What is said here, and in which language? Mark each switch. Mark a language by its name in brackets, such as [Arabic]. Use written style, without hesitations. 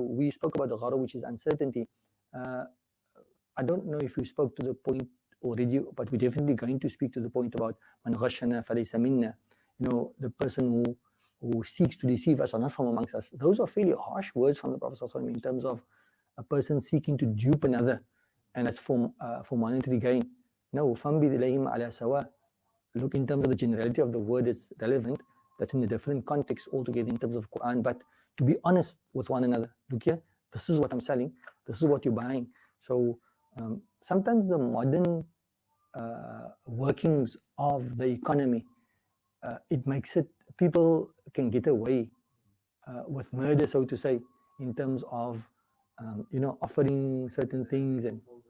[English] We spoke about the ghara, which is uncertainty. I don't know if we spoke to the point already, but we're definitely going to speak to the point about [Arabic] man ghashana falaysa minna. [English] The person who seeks to deceive us are not from amongst us. Those are fairly harsh words from the Prophet ﷺ in terms of a person seeking to dupe another, and that's for monetary gain. [Arabic] No, فَانْبِذْ إِلَيْهِمْ عَلَى سَوَاءٍ. [English] Look, in terms of the generality of the word, it's relevant. That's in a different context altogether in terms of Quran. But to be honest with one another, look here, this is what I'm selling, this is what you're buying. So sometimes the modern workings of the economy, it makes it, people can get away with murder, so to say, in terms of offering certain things and